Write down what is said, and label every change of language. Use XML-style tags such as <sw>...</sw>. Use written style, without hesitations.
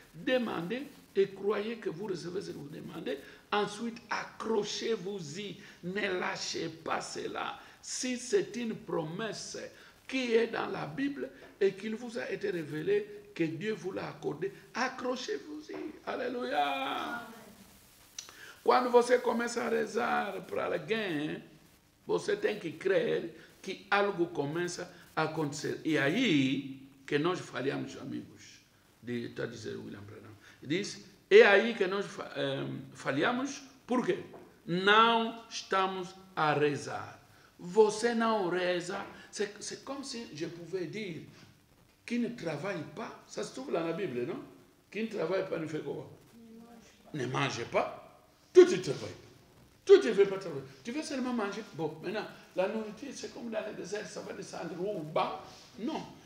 <fr>Demandez et croyez que vous recevez ce que vous demandez. Ensuite, accrochez-vous-y. Ne lâchez pas cela. Si c'est une promesse qui est dans la Bible et qu'il vous a été révélé, que Dieu vous l'a accordé, accrochez-vous-y. Alléluia. Amen.</fr> <pt>Quando você começa a rezar para alguém, você tem que crer que algo começa a acontecer. E aí que nós falhamos, amigos. Está a dizer William Branham. Diz, é aí que nós falhamos, por quê? Não estamos a rezar. Você não reza.</pt> <fr>C'est comme si je pouvais dire, qui ne travaille pas, ça se trouve dans la Bible, non? Qui ne travaille pas ne fait quoi? Ne mange pas. Tout ne travaille pas. Tout ne veut pas travailler. Tu veux seulement manger. Bon, maintenant, la nourriture, c'est comme dans le désert, ça va descendre haut ou bas. Non.</fr>